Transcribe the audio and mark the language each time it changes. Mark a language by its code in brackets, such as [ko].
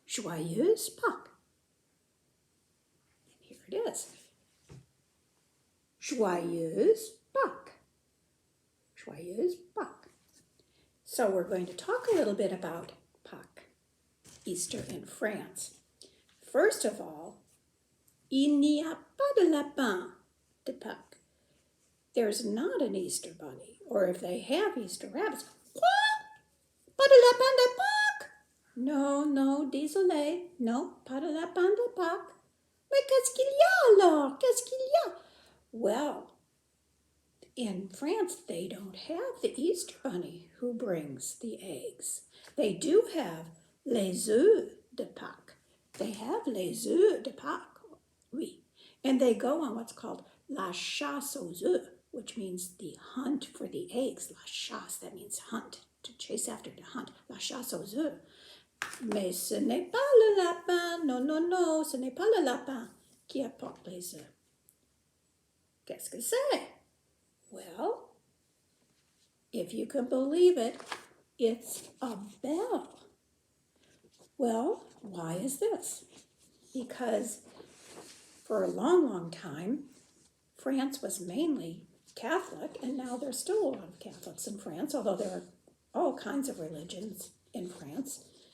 [fr] Joyeuse Pâques. [en] And here it is. [fr] Joyeuse Pâques. Joyeuse Pâques. [en] So we're going to talk a little bit about Pâques, Easter in France. First of all, [fr] il n'y a pas de lapin de Pâques. [en] There's not an Easter bunny, or if they have Easter rabbits, [fr] quoi? Pas de lapin de Pâques? [en] No, no, [fr] désolé, [en] no, [fr] pas de lapin de Pâques. Mais qu'est-ce qu'il y a alors? Qu'est-ce qu'il y a? [en] Well, in France, they don't have the Easter bunny who brings the eggs. They do have [fr] les œufs de Pâques. [en] They have [fr] les œufs de Pâques, oui. [en] And they go on what's called [fr] la chasse aux œufs, [en] which means the hunt for the eggs. [fr] La chasse, [en] that means hunt, to chase after, to hunt. [fr] La chasse aux œufs. Mais ce n'est pas le lapin, non, non, non, ce n'est pas le lapin qui apporte les œufs. Qu'est-ce que c'est? [en] Well, if you can believe it, it's a bell. Well, why is this? Because for a long, long time, France was mainly Catholic, and now there's still a lot of Catholics in France, although there are all kinds of religions in France.